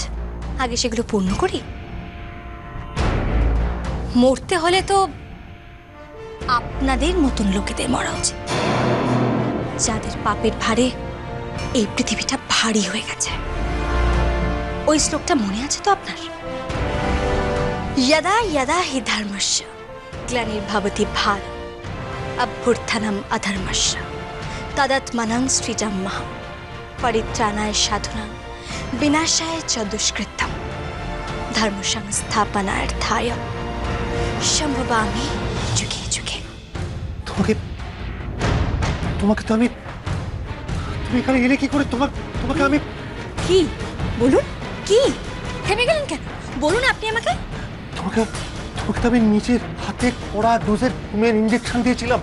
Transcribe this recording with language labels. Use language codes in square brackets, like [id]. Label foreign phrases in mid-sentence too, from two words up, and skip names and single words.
[bn] আগে সেগুলো পূর্ণ করি। মরতে হলে তো আপনাদের মতন লোকেদের মরা উচিত, যাদের পাপের ভারে এই পৃথিবীটা ভারী হয়ে গেছে। ওই শ্লোকটা মনে আছে তো আপনার? [sa] यदा यदा हि धर्मस्य ग्लानिर्भवति भारत अभ्युत्थानम् अधर्मस्य तदात्मानं सृजाम्यहं परित्राणाय साधूनां विनाशाय च दुष्कृतं धर्म संस्थापनार्थाय সম্ভবামি যুগে যুগে। [bn] তোমাকে তো আমি, তুমি এখানে এলে কি করে? তোমাকে আমি কি বলুন? কি থেমে গেলেন কেন? বলুন আপনি আমাকে। তোমাকে তো আমি নিজের হাতে কড়া ডোজের ঘুমের ইঞ্জেকশন দিয়েছিলাম।